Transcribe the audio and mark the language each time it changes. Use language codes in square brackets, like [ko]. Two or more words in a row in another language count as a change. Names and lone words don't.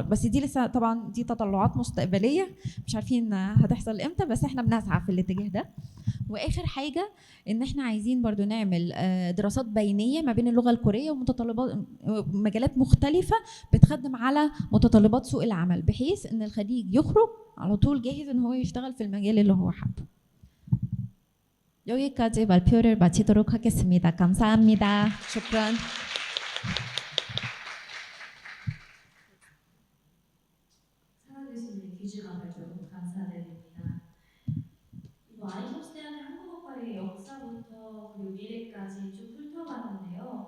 [ar] بس دي لسه طبعا دي تطلعات مستقبلية مش عارفين هتحصل امتى، بس احنا بنسعى في الاتجاه ده. واخر حاجة ان احنا عايزين برضو نعمل دراسات بينية ما بين اللغة الكورية ومتطلبات مجالات مختلفة بتخدم على متطلبات سوق العمل، بحيث ان الخريج يخرج على طول جاهز ان هو يشتغل في المجال اللي هو حابه. [ko] 여기까지 발표를 마치도록 하겠습니다. 감사합니다. شكرا. 아인슈타인의 한국어과의 역사부터 그리고 미래까지 쭉 훑어봤는데요.